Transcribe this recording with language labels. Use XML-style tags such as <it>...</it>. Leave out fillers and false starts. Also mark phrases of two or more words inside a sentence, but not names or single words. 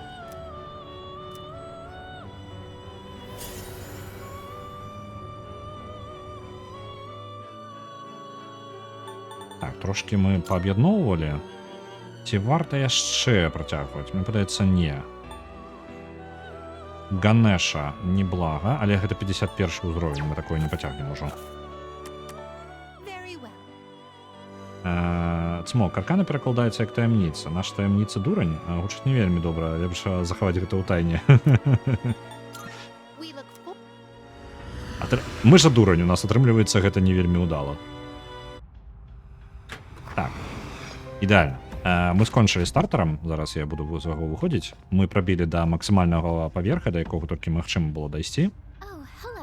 <be>Так, трошкі мы пааб'ядноўвалі. Ці варта яшчэ працягваць? Мне падаецца, не. Ганеша неблага, але гэта 51 ўзровень, мы такое не пацягнем ужо.</be> <en>Very well.</en> <be>Цмок, аркана перакладаецца як таямніца. Наша таямніца дурань? Гучыць не вельмі добра, лепш захаваць гэта ў тайне.</be> <en>We look for</en> <be>Мы жа дурань, у нас атрымліваецца гэта не вельмі ўдала. Так, ідэальна. Мы скончылі стартарам, зараз я буду з яго выходзіць. Мы прабілі да максімальнага паверха, да якога толькі магчыма было дайсці.</be> <en>Oh, hello.</en>